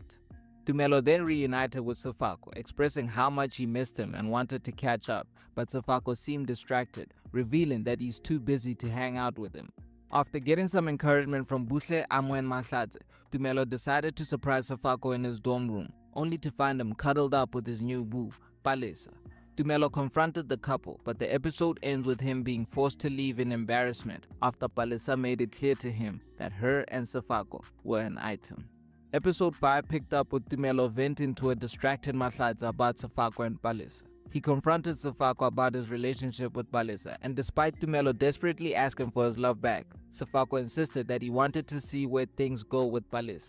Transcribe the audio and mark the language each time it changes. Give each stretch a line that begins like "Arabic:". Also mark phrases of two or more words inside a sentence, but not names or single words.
English: Tumelo then reunited with Sefako, expressing how much he missed him and wanted to catch up, but Sefako seemed distracted, revealing that he's too busy to hang out with him. After getting some encouragement from Buhle, Amo and Mahlatse, Tumelo decided to surprise Sefako in his dorm room, only to find him cuddled up with his new boo, Palesa. Tumelo confronted the couple, but the episode ends with him being forced to leave in embarrassment after Palesa made it clear to him that her and Sefako were an item. Episode 5 picked up with Tumelo venting to a distracted Mahlatse about Sefako and Palesa. He confronted Sefako about his relationship with Palesa, and despite Tumelo desperately asking for his love back, Sefako insisted that he wanted to see where things go with Palesa.